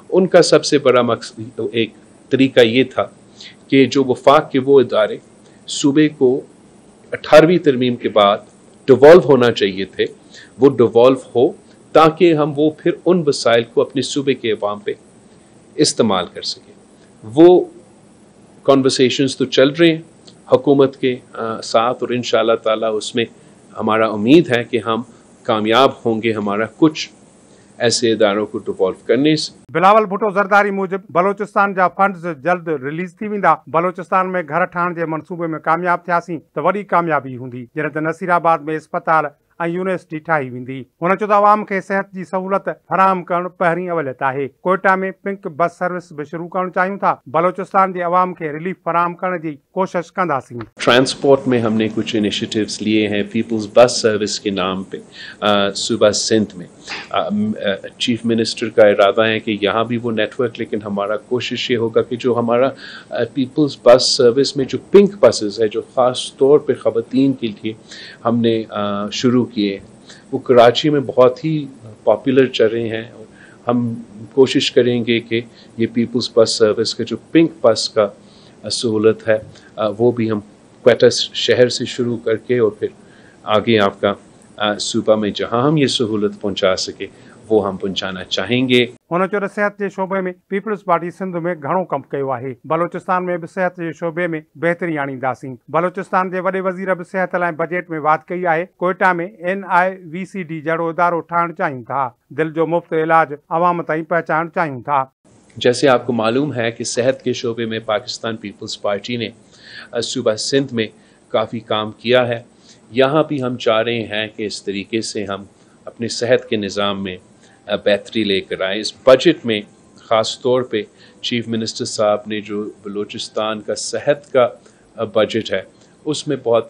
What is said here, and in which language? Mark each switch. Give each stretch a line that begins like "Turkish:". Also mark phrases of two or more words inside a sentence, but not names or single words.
Hindi: उनका सबसे बड़ा मकसद, एक तरीका ये था कि जो वफाक के वो इदारे सूबे को 18वीं तरमीम के बाद डिवॉल्व होना चाहिए थे, वो डिवॉल्व हो ताकि हम वो फिर उन वसाइल को अपने सूबे के अवाम पे इस्तेमाल कर सकें। वो कॉन्वर्सेशंस तो चल रहे हैं हुकूमत के साथ और
Arabic: إن شاء الله تعالى
Hindi: उसमें हमारा उम्मीद है कि हम कामयाब होंगे हमारा कुछ ऐसे इदारों को डिवॉल्व करने से।
Sindhi: बिलावल भुट्टो ज़रदारी मूजिब बलोचिस्तान जा फंड्स जल्द रिलीज थी वेंदा। बलोचिस्तान में घर ठाहिण जे मंसूबे में कामयाब थियासीं त वॾी कामयाबी हूंदी, जॾहिं त नसीराबाद में इस्पताल ऐं यूनिवर्सिटी ठाही वेंदी। हुन चयो त आवाम खे सिहत जी सहूलत फराहम करणु पहिरीं अवलियत आहे। कोयटा में पिंक बस सर्विस भी शुरू करणु चाहियूं था। बलोचिस्तान जे अवाम खे रिलीफ फराहम करण जी कोशिश कंदासीं।
Hindi: ट्रांसपोर्ट में हमने कुछ इनिशिएटिव्स लिए हैं पीपल्स बस सर्विस के नाम पे सूबा सिंध में।
English: chief minister
Hindi: का इरादा है कि यहाँ भी वो नेटवर्क, लेकिन हमारा कोशिश ये होगा कि जो हमारा पीपल्स बस सर्विस में जो पिंक बसेस है जो ख़ास तौर पे ख़वातीन के लिए हमने शुरू किए, वो कराची में बहुत ही पॉपुलर चल रहे हैं। और हम कोशिश करेंगे कि ये पीपल्स बस सर्विस का जो पिंक बस का सहूलत है वो भी हम क्वेटा शहर से शुरू करके और फिर आगे आपका सूबा में जहां हम ये सहूलत पहुंचा सके वो हम पहुंचाना चाहेंगे।
Sindhi: हुन चयो त सिहत जे शोबे में पीपल्स पार्टी सिंध में घणो कम कयो आहे। बलोचिस्तान में भी सिहत जे शोबे में बेहतरी आणींदासीं। बलोचिस्तान जे वॾे वज़ीर भी सिहत लाइ बजट में वात कई आहे। कोयटा में NIVCD जहिड़ो इदारो ठाहिणु चाहियूं था। दिल जो मुफ्त इलाज अवाम ताईं पहुचाइणु चाहियूं था।
Hindi: जैसे आपको मालूम है कि सेहत के शोबे में पाकिस्तान पीपल्स पार्टी ने सूबा सिंध में काफ़ी काम किया है। यहाँ भी हम चाह रहे हैं कि इस तरीके से हम अपने सेहत के निज़ाम में बेहतरी लेकर आए। इस बजट में ख़ास तौर पे
English: chief minister
Hindi: साहब ने जो बलूचिस्तान का सेहत का बजट है उसमें बहुत